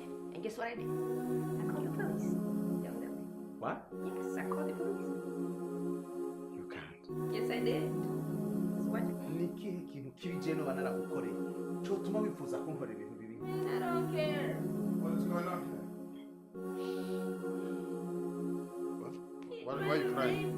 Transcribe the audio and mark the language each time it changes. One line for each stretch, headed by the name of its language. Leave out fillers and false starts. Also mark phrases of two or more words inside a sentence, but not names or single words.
English: And guess what I did? I called the police. What? Yes, I called the police. You can't. Yes, I did. So what?
Rundi: Nikihe kintu kibi je noba naragukoreye cotuma wifuza kunkorera ibintu bibi?
English: I don't care. What is going on here? Why are you crying?